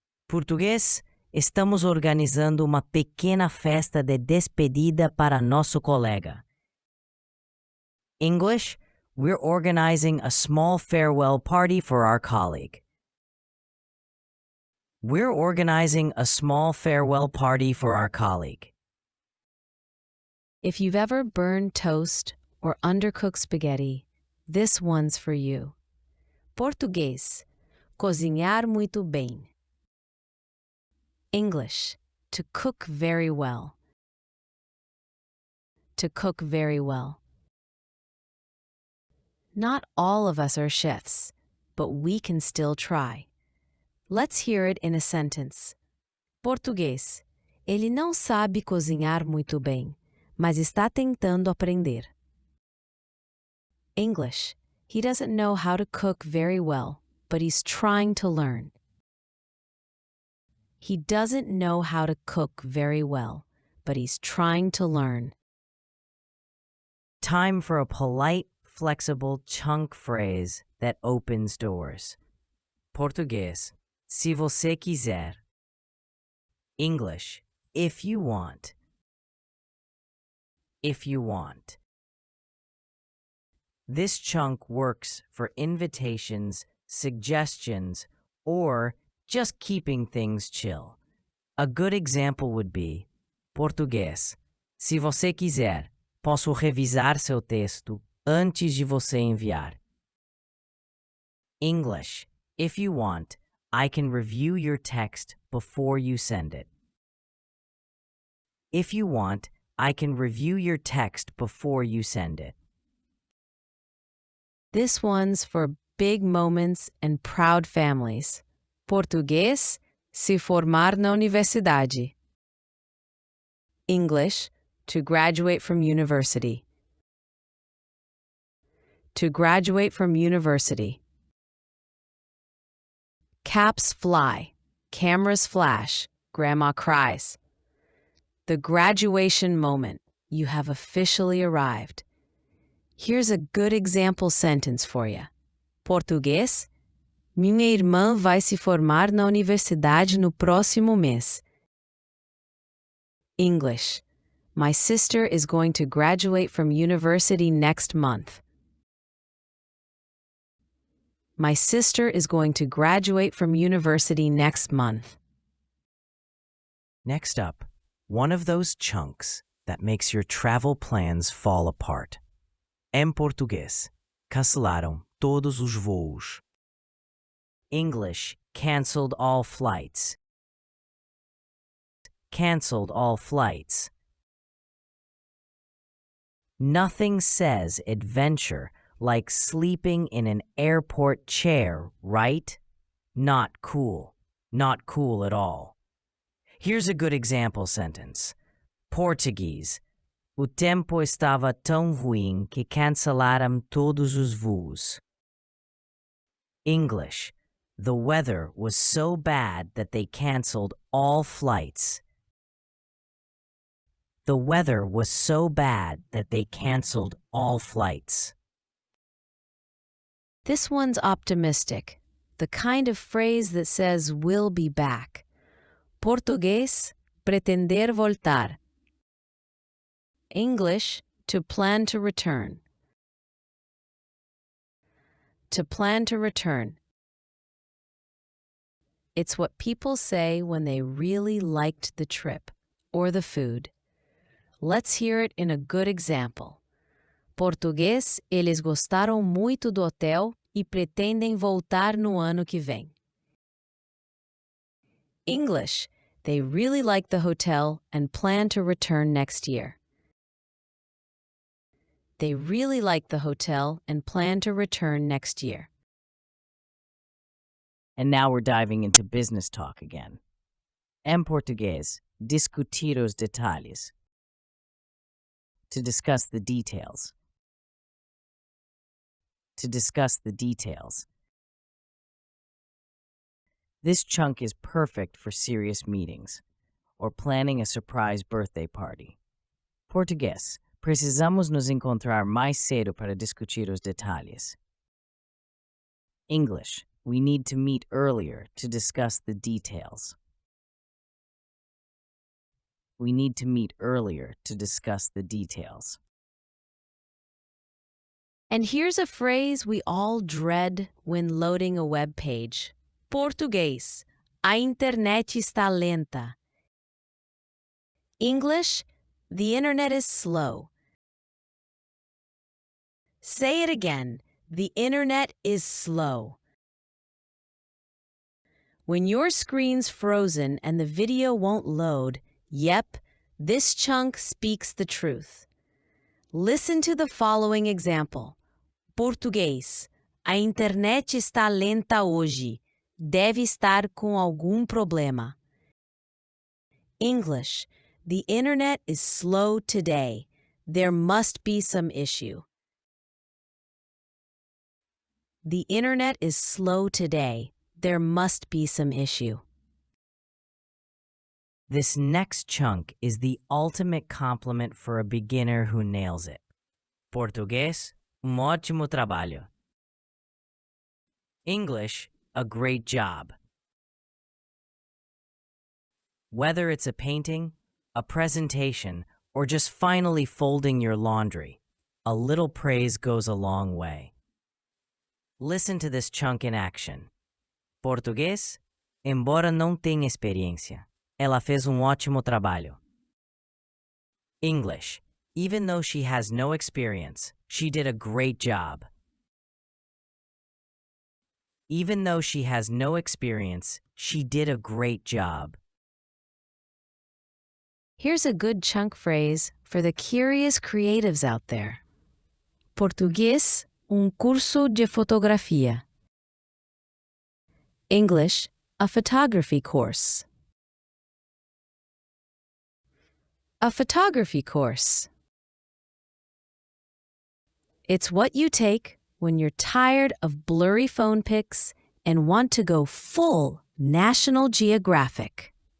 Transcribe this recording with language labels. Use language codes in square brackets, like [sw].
[pt] Português, estamos organizando uma pequena festa de despedida para nosso colega. [en] English, we're organizing a small farewell party for our colleague. We're organizing a small farewell party for our colleague. If you've ever burned toast or undercooked spaghetti, this one's for you. [pt] Português. Cozinhar muito bem. English. [en] To cook very well. To cook very well. Not all of us are chefs, but we can still try. Let's hear it in a sentence. [pt] Português. Ele não sabe cozinhar muito bem, mas está tentando aprender. [en] English. He doesn't know how to cook very well, but he's trying to learn. He doesn't know how to cook very well, but he's trying to learn. Time for a polite, flexible chunk phrase that opens doors. [pt] Português, se você quiser. [en] English, if you want. If you want. This chunk works for invitations, suggestions, or just keeping things chill. A good example would be: [pt] Português, se você quiser, posso revisar seu texto antes de você enviar. English, [en] If you want, I can review your text before you send it. If you want, I can review your text before you send it. This one's for big moments and proud families. [pt] Português, se formar na universidade. [en] English, to graduate from university. To graduate from university. Caps fly, cameras flash, grandma cries. The graduation moment. You have officially arrived. Here's a good example sentence for you. [pt] Português, minha irmã vai se formar na universidade no próximo mês. [en] English, my sister is going to graduate from university next month. My sister is going to graduate from university next month. Next up, one of those chunks that makes your travel plans fall apart. [pt] Em português, cancelaram todos os voos. [en] English, canceled all flights. Canceled all flights. Nothing says adventure like sleeping in an airport chair, right? Not cool. Not cool at all. Here's a good example sentence. Portuguese. [pt] O tempo estava tão ruim que cancelaram todos os voos. [en] English. The weather was so bad that they canceled all flights. The weather was so bad that they canceled all flights. This one's optimistic, the kind of phrase that says we'll be back. [pt] Português, pretender voltar. [en] English, to plan to return. To plan to return. It's what people say when they really liked the trip or the food. Let's hear it in a good example. [pt] Português, eles gostaram muito do hotel e pretendem voltar no ano que vem. [en] English, they really like the hotel and plan to return next year. They really like the hotel and plan to return next year. And now we're diving into business talk again. [pt] Em português, discutir os detalhes. [en] To discuss the details. To discuss the details. This chunk is perfect for serious meetings or planning a surprise birthday party. [pt] Português, precisamos nos encontrar mais cedo para discutir os detalhes. [en] English, we need to meet earlier to discuss the details. We need to meet earlier to discuss the details. And here's a phrase we all dread when loading a web page. [pt] Português, a internet está lenta. [en] English, the internet is slow. Say it again. The internet is slow. When your screen's frozen and the video won't load, yep, this chunk speaks the truth. Listen to the following example. [pt] Português. A internet está lenta hoje. Deve estar com algum problema. [en] English. The internet is slow today. There must be some issue. The internet is slow today. There must be some issue. This next chunk is the ultimate compliment for a beginner who nails it. [pt] Português, ótimo trabalho. [en] English, a great job. Whether it's a painting, a presentation, or just finally folding your laundry, a little praise goes a long way. Listen to this chunk in action. [pt] Português, embora não tenha experiência, ela fez ótimo trabalho. [en] English, even though she has no experience, she did a great job. Even though she has no experience, she did a great job. Here's a good chunk phrase for the curious creatives out there. [pt] Português, curso de fotografia. [en] English, a photography course. A photography course. It's what you take when you're tired of blurry phone pics and want to go full National Geographic.